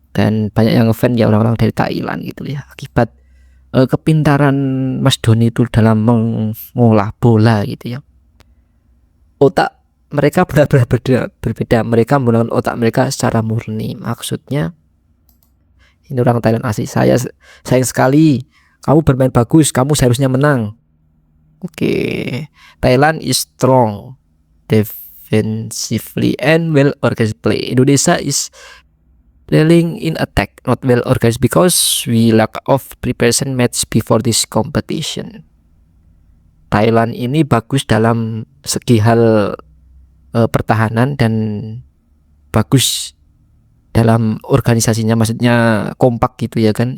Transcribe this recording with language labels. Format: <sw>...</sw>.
<id>Dan banyak yang ngefans ya orang-orang dari Thailand gitu ya, akibat kepintaran Mas Doni itu dalam mengolah bola gitu ya. Otak mereka benar-benar berbeda. Mereka menggunakan otak mereka secara murni. Maksudnya ini orang Thailand asli. Saya sayang sekali, kamu bermain bagus, kamu seharusnya menang. Oke.</id> <en>Thailand is strong defensively and well organized play. Indonesia is lacking in attack, not well organized because we lack of preparation match before this competition.</en> <id>Thailand ini bagus dalam segi hal pertahanan dan bagus dalam organisasinya, maksudnya kompak gitu ya kan.</id>